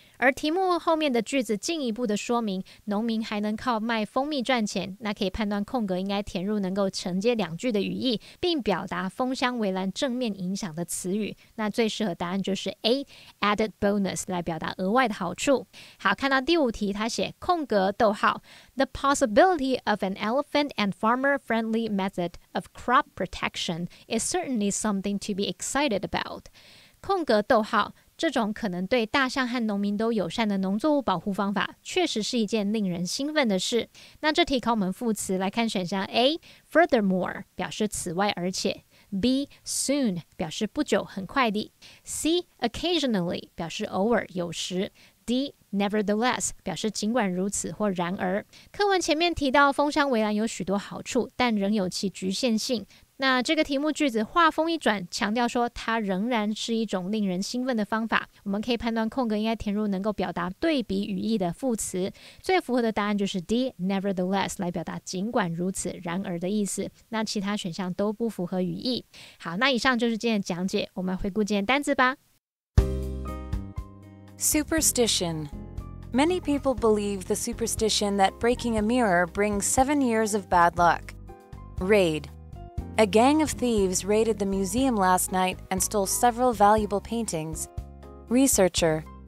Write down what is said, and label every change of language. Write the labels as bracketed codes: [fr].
[zh] 而题目后面的句子进一步的说明农民还能靠卖蜂蜜赚钱，那可以判断空格应该填入能够承接两句的语义，并表达封箱围栏正面影响的词语。那最适合答案就是 A added bonus 来表达额外的好处。好，看到第五题，他写空格逗号 [en] The possibility of an elephant and farmer-friendly method of crop protection is certainly something to be excited about。 [zh] 空格逗号这种可能对大象和农民都友善的农作物保护方法，确实是一件令人兴奋的事。那这题考我们副词，来看选项 A furthermore 表示此外而且， B soon 表示不久很快地， C occasionally 表示偶尔有时， D nevertheless 表示尽管如此或然而。课文前面提到封箱围栏有许多好处，但仍有其局限性。那这个题目句子话锋一转，强调说它仍然是一种令人兴奋的方法。我们可以判断空格应该填入能够表达对比语义的副词，最符合的答案就是 D nevertheless 来表达尽管如此然而的意思。那其他选项都不符合语义。好，那以上就是今天的讲解，我们回顾今天单字吧。 [en] Superstition. Many people believe the superstition that breaking a mirror brings 7 years of bad luck. Raid.A gang of thieves raided the museum last night and stole several valuable paintings. Researcher.